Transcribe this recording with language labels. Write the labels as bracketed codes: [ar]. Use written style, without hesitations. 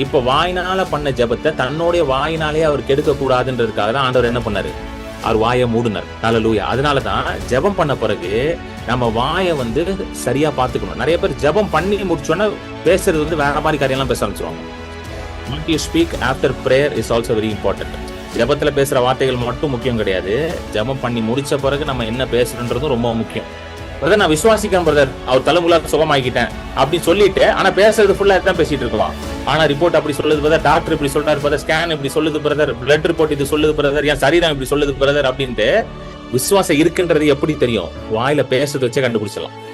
[ta] இப்ப வாயினால பண்ண ஜெபத்தை தன்னுடைய வாயினாலே அவர் கெடுக்க கூடாதுன்றதுக்காக தான் ஆண்டவர் என்ன பண்ணாரு, அவர் வாயை மூடினார். ஹல்லேலூயா. அதனாலதான் ஜெபம் பண்ண பிறகு நம்ம வாயை சரியா பாத்துக்கணும். நிறைய பேர் ஜெபம் பண்ணி முடிச்சோன்னா பேசுறது வேற மாதிரி காரியம்லாம் பேச ஆரம்பிச்சிருவாங்க. [en] What you speak after prayer is also very important. [ta] ஜெபத்துல பேசுற வார்த்தைகள் மட்டும் முக்கியம் கிடையாது, ஜெபம் பண்ணி முடிச்ச பிறகு நம்ம என்ன பேசுறதுன்றதும் ரொம்ப முக்கியம். பிரதர் நான் விசுவாசிக்கிறேன் பிரதர், அவர் தலைமுறை சுகமாக்கிட்டேன் அப்படின்னு சொல்லிட்டு ஆனா பேசுறது ஃபுல்லா தான் பேசிட்டு இருக்கலாம். ஆனா ரிப்போர்ட் அப்படி சொல்லுது பிரதர், டாக்டர் இப்படி சொல்றாரு பிரதர், ஸ்கேன் இப்படி சொல்லுது பிரதர், பிளட் ரிப்போர்ட் இது சொல்லுது பிரதர், என் சரீரம் இப்படி சொல்லுது பிரதர் அப்படின்ட்டு விசுவாசம் இருக்குன்றது எப்படி தெரியும், வாயில பேசுறத வச்சே கண்டுபிடிச்சலாம்.